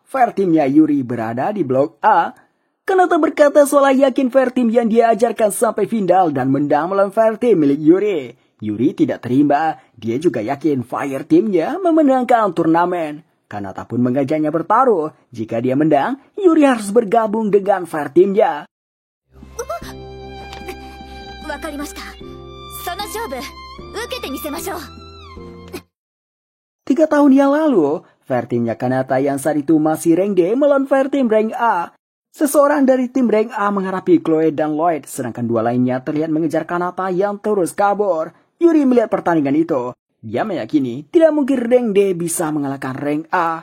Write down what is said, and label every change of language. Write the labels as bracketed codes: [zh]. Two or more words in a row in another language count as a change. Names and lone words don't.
[id] Fireteamnya Yuri berada di blok A. Kanata berkata soal yakin Fireteam yang dia ajarkan sampai final dan menang melawan Fireteam milik Yuri. Yuri tidak terima. Dia juga yakin Fireteamnya memenangkan turnamen. Kanata pun mengajaknya bertaruh. Jika dia menang, Yuri harus bergabung dengan Fireteamnya. [ja] わかりました。その勝負、受けてみせましょう。 [id] 3 tahun yang lalu, Fireteamnya Kanata yang saat itu masih rank D melawan Fireteam rank A. Seseorang dari tim rank A menghadapi Chloe dan Lloyd, sedangkan dua lainnya terlihat mengejar Kanata yang terus kabur. Yuri melihat pertandingan itu. Dia meyakini tidak mungkin rank D bisa mengalahkan rank A.